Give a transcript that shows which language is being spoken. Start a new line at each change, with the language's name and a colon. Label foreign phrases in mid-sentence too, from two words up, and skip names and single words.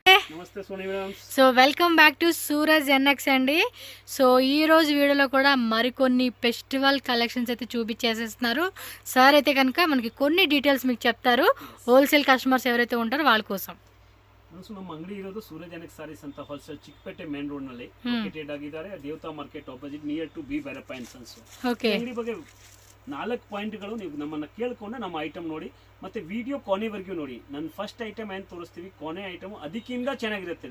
Telugu: నమస్తే సోనీ మేడం.
English: So welcome back to Suraj NX అండి.
Telugu: సో ఈ రోజు వీడియోలో కూడా మరికొన్ని
English: festival collections
Telugu: అయితే చూపించేసేస్తున్నారు సార్. అయితే కనుక మనకి కొన్ని డీటెయిల్స్ మీకు చెప్తారు,
English: wholesale customers
Telugu: ఎవరైతే ఉంటారో వాళ్ళ కోసం.
Kannada: ನಮ್ಮ ಅಂಗಡಿ ಇರೋದು ಸೂರಜ್ ಎನ್ಎಕ್ಸ್ ಸಾರೀಸ್ ಅಂತ ಹೋಲ್ಸೇಲ್ ಚಿಕ್ಕಪೇಟೆ
English: main road
Kannada: ನಲ್ಲಿ ಲೊಕೇಟೆಡ್ ಆಗಿದ್ದಾರೆ. ದೇವತಾ ಮಾರ್ಕೆಟ್
English: opposite near to
Kannada: ಬಿ ಭೈರಪ್ಪ ಅಂಡ್ ಸನ್ಸ್. ಅಂಗಡಿ ಬಗ್ಗೆ 4 ಪಾಯಿಂಟ್ಗಳು ನೀವು ನಮ್ಮನ್ನ ಕೇಳ್ಕೊಂಡು ನಮ್ಮ ಐಟಮ್ ನೋಡಿ ಮತ್ತೆ ವಿಡಿಯೋ ಕೊನೆವರೆಗೂ ನೋಡಿ. ನನ್ನ
English: first item
Kannada: ಏನ್ ತೋರಿಸ್ತೀವಿ, ಕೊನೆ ಐಟಮ್ ಅದಕ್ಕಿಂತ ಚೆನ್ನಾಗಿರುತ್ತೆ.